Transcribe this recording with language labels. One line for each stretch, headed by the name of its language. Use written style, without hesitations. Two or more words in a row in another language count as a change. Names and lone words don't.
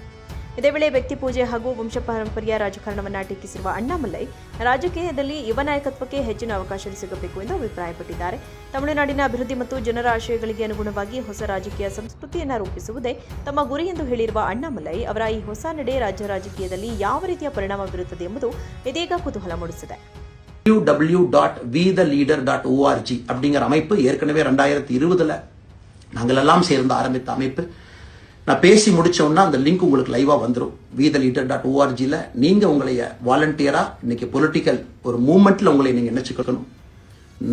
Kannada: ಇದೇ ವೇಳೆ ವ್ಯಕ್ತಿ ಪೂಜೆ ಹಾಗೂ ವಂಶಪಾರಂಪರ್ಯ ರಾಜಕಾರಣವನ್ನು ಟೀಕಿಸಿರುವ ಅಣ್ಣಾಮಲೈ, ರಾಜಕೀಯದಲ್ಲಿ ಯುವ ನಾಯಕತ್ವಕ್ಕೆ ಹೆಚ್ಚಿನ ಅವಕಾಶ ಸಿಗಬೇಕು ಎಂದು ಅಭಿಪ್ರಾಯಪಟ್ಟಿದ್ದಾರೆ. ತಮಿಳುನಾಡಿನ ಅಭಿವೃದ್ಧಿ ಮತ್ತು ಜನರ ಆಶಯಗಳಿಗೆ ಅನುಗುಣವಾಗಿ ಹೊಸ ರಾಜಕೀಯ ಸಂಸ್ಕೃತಿಯನ್ನು ರೂಪಿಸುವುದೇ ತಮ್ಮ ಗುರಿ ಎಂದು ಹೇಳಿರುವ ಅಣ್ಣಾಮಲೈ ಅವರ ಈ ಹೊಸ ನಡೆ ರಾಜ್ಯ ರಾಜಕೀಯದಲ್ಲಿ ಯಾವ ರೀತಿಯ ಪರಿಣಾಮ ಬೀರುತ್ತದೆ ಎಂಬುದು ಇದೀಗ ಕುತೂಹಲ ಮೂಡಿಸಿದೆ.
Tamil: www.vtheleader.org அப்படிங்கிற அமைப்பு ஏற்கனவே 2020 நாங்களெல்லாம் சேர்ந்து ஆரம்பித்த அமைப்பு. நான் பேசி முடிச்சோன்னா அந்த லிங்க் உங்களுக்கு லைவா வந்துடும். vtheleader.org நீங்க உங்களைய வாலண்டியரா இன்னைக்கு பொலிட்டிக்கல் ஒரு மூவ்மெண்ட்ல உங்களை நீங்க நினைச்சுக்கணும்.